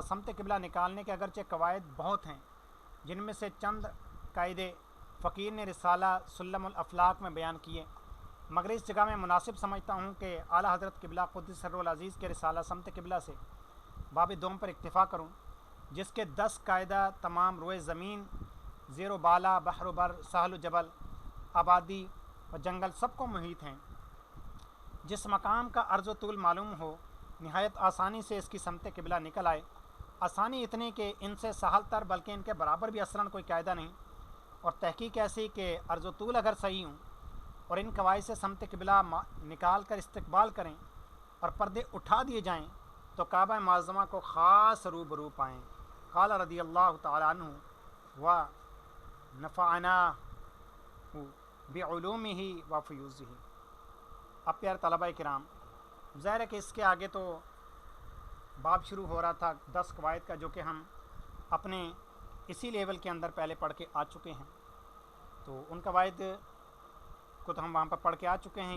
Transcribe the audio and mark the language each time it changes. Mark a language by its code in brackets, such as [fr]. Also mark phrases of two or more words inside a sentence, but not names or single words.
[ur] سمت قبلہ نکالنے کے اگرچہ قواعد بہت ہیں، جن میں سے چند قاعدے فقیر نے رسالہ سلم الافلاق میں بیان کیے، مگر اس جگہ میں مناسب سمجھتا ہوں کہ اعلیٰ حضرت قبلہ قدس سرہ العزیز کے رسالہ سمت قبلہ سے باب دوم پر اکتفا کروں، جس کے 10 قاعدہ تمام روئے زمین، زیر و بالا، بحر و بر، ساحل و جبل، آبادی و جنگل سب کو محیط ہیں۔ جس مقام کا عرض و طول معلوم ہو، نہایت آسانی سے اس کی سمت قبلہ نکل آئے۔ آسانی اتنی کہ ان سے سہل تر بلکہ ان کے برابر بھی اصلاً کوئی قاعدہ نہیں، اور تحقیق ایسی کہ عرض و طول اگر صحیح ہوں اور ان قواعد سے سمت قبلہ نکال کر استقبال کریں اور پردے اٹھا دیے جائیں تو کعبہ معظمہ کو خاص روبرو پائیں۔ [ar] قال رضی اللہ تعالیٰ عنہ و نفعنا بعلومہ و فیوزہ۔ [ur] اب پیارے طلبہ کرام، ظاہر ہے کہ اس کے آگے تو باب شروع ہو رہا تھا 10 قواعد کا، جو کہ ہم اپنے اسی لیول کے اندر پہلے پڑھ کے آ چکے ہیں، تو ان قواعد کو تو ہم وہاں پر پڑھ کے آ چکے ہیں۔